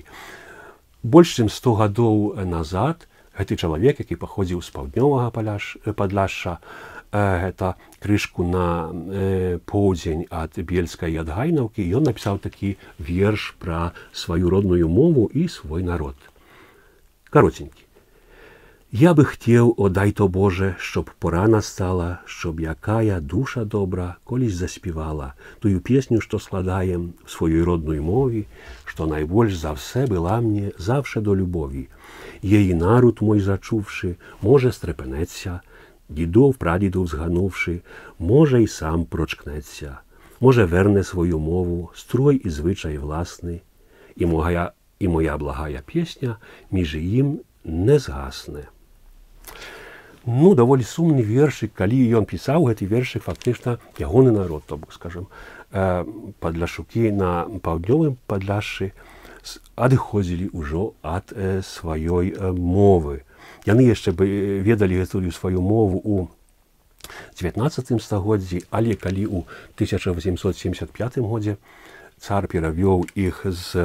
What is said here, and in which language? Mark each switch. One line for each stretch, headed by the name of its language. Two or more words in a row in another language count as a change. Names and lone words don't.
Belarusian: Больш чым 100 гадоў назад гэты чалавек, які паходзіў з паўднёвага Падляшша, гэта крышку на поўдзень ад Бельскай і ад Гайнаўкі, ён напісаў такі верш пра сваю родную мову і свой народ.
Ukrainian: Каротенькі. Я бы хтеў, о дай то Боже, щоб пора настала, щоб якая душа добра колись заспівала тую песню, што складаем в сваёй родной мові, што найбольш за все была мне завше до любові. Її народ мой зачувши, може стрепенеться, дідов, прадідов зганувши, може й сам прочкнеться, може верне свою мову, строй і звичай власний, і моя благая песня між їм не згасне.
Belarusian: Ну, даволі сумны вершык, калі ён пісаў гэты вершык, фактычна ягоны народ, то бок, скажем, падляшукі на паўднёвым Падляшшы адыходзілі ўжо ад сваёй мовы. Яны яшчэ бы ведалі гэтую сваю мову ў 19 стагоддзі, але калі ў 1875 годзе цар перавёў іх з